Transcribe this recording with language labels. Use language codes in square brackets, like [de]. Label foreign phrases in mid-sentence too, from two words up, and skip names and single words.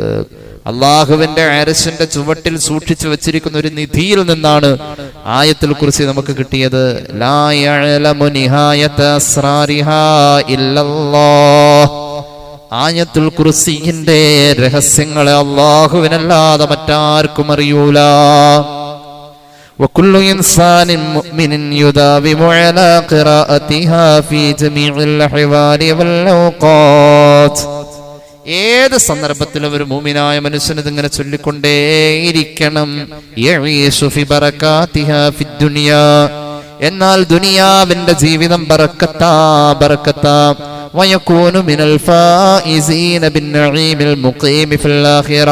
[ml] അല്ലാഹുവിന്റെ അർശിന്റെ ചുവട്ടിൽ സൂക്ഷിച്ചു വെച്ചിരിക്കുന്ന ഒരു നിധിയിൽ നിന്നാണ് ആയത്തുൽ കുർസി നമുക്ക് കിട്ടിയത്. [ar] لا يعلم نهاية أسرارها إلا الله. [ml] ആയത്തുൽ കുർസിയുടെ രഹസ്യങ്ങളെ അല്ലാഹുവിനല്ലാതെ മറ്റാർക്കും അറിയൂല. [ar] وكل إنسان مؤمن يداوم على قراءتها في جميع الأحوال والأوقات. [ml] ഏത് സന്ദർഭത്തിലും ഒരു മുഅ്മിനായ മനുഷ്യന് ഇതിങ്ങനെ ചൊല്ലിക്കൊണ്ടേയിരിക്കണം. [ar] يعيش في بركاتها في الدنيا. [ml] എന്നാൽ ദുനിയാവിന്റെ ജീവിതം ബറക്കത്താ. [ar] ويكون من الفائزين بالنعيم المقيم في الآخرة.